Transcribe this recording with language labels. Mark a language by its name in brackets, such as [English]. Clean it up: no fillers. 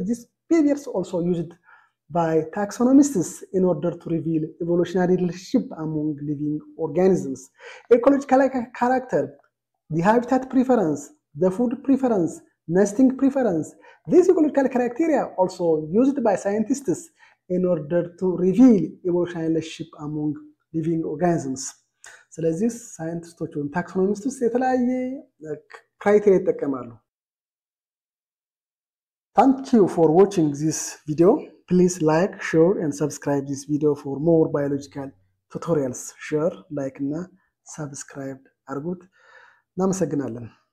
[English] These behaviors also used by taxonomists in order to reveal evolutionary relationship among living organisms. Ecological character, the habitat preference, the food preference, nesting preference. These ecological criteria also used by scientists in order to reveal evolutionary relationship among living organisms. [Amharic] ስለዚህ ሳይንቲስቶች ወይም ታክሶኖሚስቶች የተለያየ ክራይቴሪያ ይጠቀማሉ። [English] Thank you for watching this video. Please like, share and subscribe this video for more biological tutorials. Share, like እና subscribe [Amharic] አድርጉት። እናመሰግናለን።